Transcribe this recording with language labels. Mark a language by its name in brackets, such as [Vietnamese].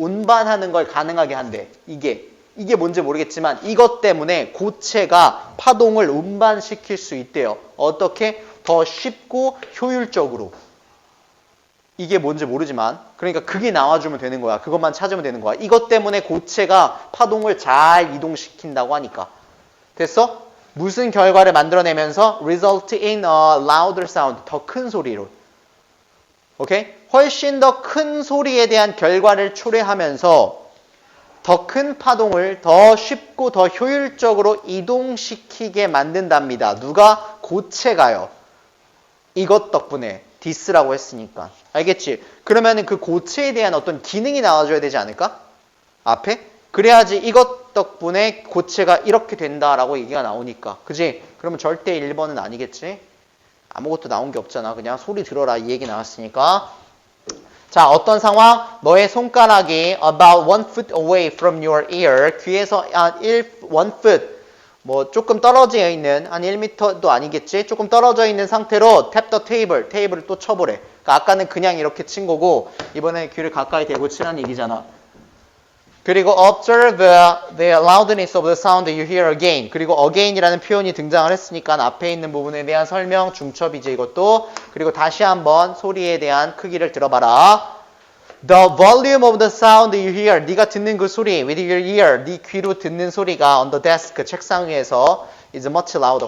[Korean] 운반하는 걸 가능하게 한대. 이게 뭔지 모르겠지만 이것 때문에 고체가 파동을 운반시킬 수 있대요. 어떻게? 더 쉽고 효율적으로. 이게 뭔지 모르지만 그러니까 그게 나와주면 되는 거야. 그것만 찾으면 되는 거야. 이것 때문에 고체가 파동을 잘 이동시킨다고 하니까. 됐어? 무슨 결과를 만들어내면서 [English] result in a louder sound. [Korean] 더 큰 소리로. 오케이? 훨씬 더 큰 소리에 대한 결과를 초래하면서 더 큰 파동을 더 쉽고 더 효율적으로 이동시키게 만든답니다. 누가? 고체가요. 이것 덕분에. 디스라고 했으니까. 알겠지? 그러면은 그 고체에 대한 어떤 기능이 나와줘야 되지 않을까? 앞에? 그래야지 이것 덕분에 고체가 이렇게 된다라고 얘기가 나오니까. 그지? 그러면 절대 1번은 아니겠지? 아무것도 나온 게 없잖아. 그냥 소리 들어라 이 얘기 나왔으니까. 자, 어떤 상황? 너의 손가락이 [English] about 1 foot away from your ear. [Korean] 귀에서 한 1 foot. 뭐 조금 떨어져 있는 한 1m도 아니겠지? 조금 떨어져 있는 상태로 [English] tap the table. [Korean] 테이블을 또 쳐보래. 그러니까 아까는 그냥 이렇게 친 거고 이번에 귀를 가까이 대고 치라는 얘기잖아. 그리고 [English] observe the loudness of the sound you hear again. [Korean] 그리고 again이라는 표현이 등장을 했으니까 앞에 있는 부분에 대한 설명, 중첩이지 이것도. 그리고 다시 한번 소리에 대한 크기를 들어봐라. [English] The volume of the sound you hear. [Korean] 네가 듣는 그 소리, [English] with your ear, [Korean] 네 귀로 듣는 소리가 [English] on the desk, [Korean] 책상 위에서 [English] is much louder.